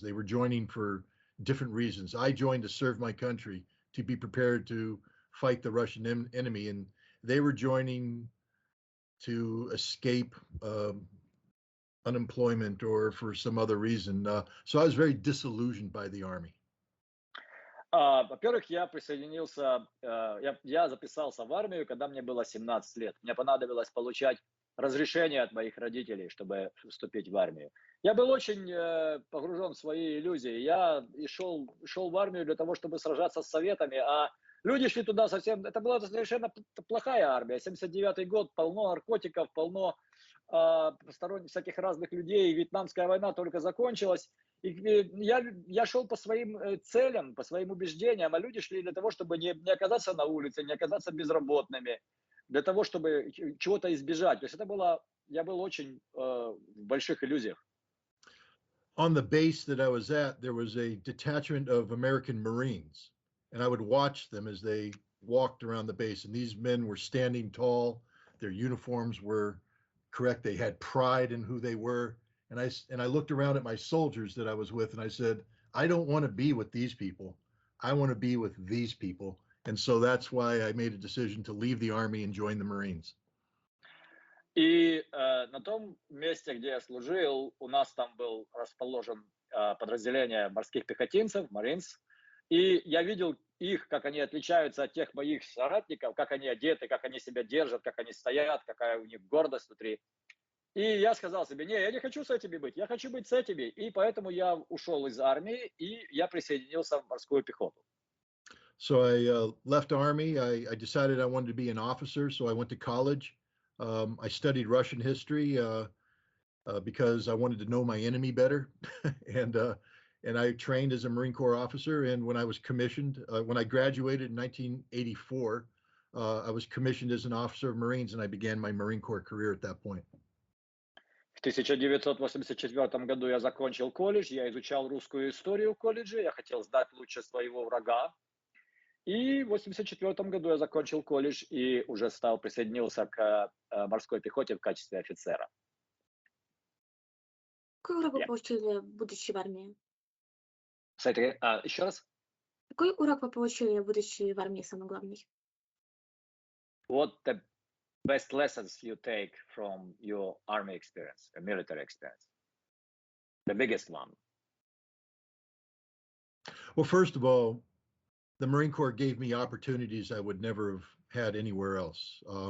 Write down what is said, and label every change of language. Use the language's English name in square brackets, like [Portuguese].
[English] They were joining for different reasons. I joined to serve my country, to be prepared to fight the Russian enemy, and they were joining to escape unemployment or for some other reason. So I was very disillusioned by the Army. [Russian] Во-первых, я присоединился, я записался в армию, когда мне было 17 лет. Мне понадобилось получать разрешение от моих родителей, чтобы вступить в армию. Я был очень погружен в свои иллюзии. Я шел в армию для того, чтобы сражаться с советами, а люди шли туда совсем... Это была совершенно плохая армия. 79-й год, полно наркотиков, полно посторонних всяких разных людей. Вьетнамская война только закончилась. И я шел по своим целям, по своим убеждениям, а люди шли для того, чтобы не оказаться на улице, не оказаться безработными, для того, чтобы чего-то избежать. То есть я был очень в больших иллюзиях. [English] On the base that I was at, there was a detachment of American Marines, and I would watch them as they walked around the base. And these men were standing tall. Their uniforms were correct. They had pride in who they were. And I looked around at my soldiers that I was with, and I said, I don't want to be with these people. I want to be with these people. And so that's why I made a decision to leave the Army and join the Marines. [Russian] И на том месте, где я служил, у нас там был расположен подразделение морских пехотинцев, Marines. И я видел их, как они отличаются от тех моих соратников, как они одеты, как они себя держат, как они стоят, какая у них гордость внутри. И я сказал себе, не, я не хочу с этими быть, я хочу быть с этими. И поэтому я ушел из армии, и я присоединился в морскую пехоту. [English] So I left Army. I decided I wanted to be an officer, so I went to college. I studied Russian history because I wanted to know my enemy better. And and I trained as a Marine Corps officer. And when I was commissioned, when I graduated in 1984, I was commissioned as an officer of Marines, and I began my Marine Corps career at that point. [Russian] В 1984 году я закончил колледж, я изучал русскую историю в колледже, я хотел знать лучше своего врага. И в 1984 году я закончил колледж и уже присоединился к морской пехоте в качестве офицера. Какой урок вы получили, будучи в армии? Еще раз? Какой урок вы получили, будучи в армии, самый главный? [English] What the best lessons you take from your army experience, a military experience? The biggest one. Well, first of all, the Marine Corps gave me opportunities I would never have had anywhere else.